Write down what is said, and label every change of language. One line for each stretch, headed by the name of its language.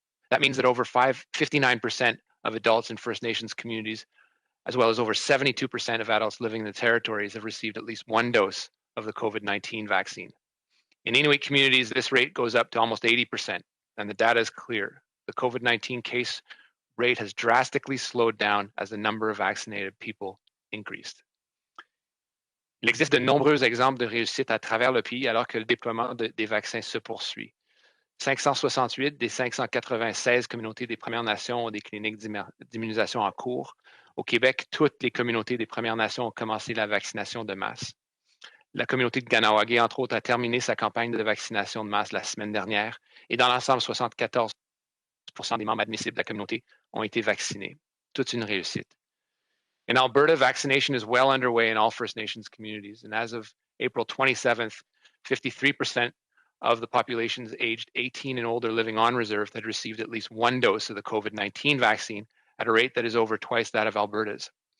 English: That means that over 59% of adults in First Nations communities, as well as over 72% of adults living in the territories, have received at least one dose of the COVID-19 vaccine. In Inuit communities, this rate goes up to almost 80%, and the data is clear. The COVID-19 case rate has drastically slowed down as the number of vaccinated people increased.
French: Il existe de nombreux exemples de réussite à travers le pays alors que le déploiement des vaccins se poursuit. 568 des 596 communautés des Premières Nations ont des cliniques d'immunisation en cours. Au Québec, toutes les communautés des Premières Nations ont commencé la vaccination de masse. La communauté de Ganawagé, entre autres, a terminé sa campagne de vaccination de masse la semaine dernière et dans l'ensemble, 74% des membres admissibles de la communauté ont été vaccinés. Toute une réussite.
English: In Alberta, vaccination is well underway in all First Nations communities, and as of April 27th, 53% of the populations aged 18 and older living on reserve had received at least one dose of the COVID-19 vaccine at a rate that is over twice that of Alberta's.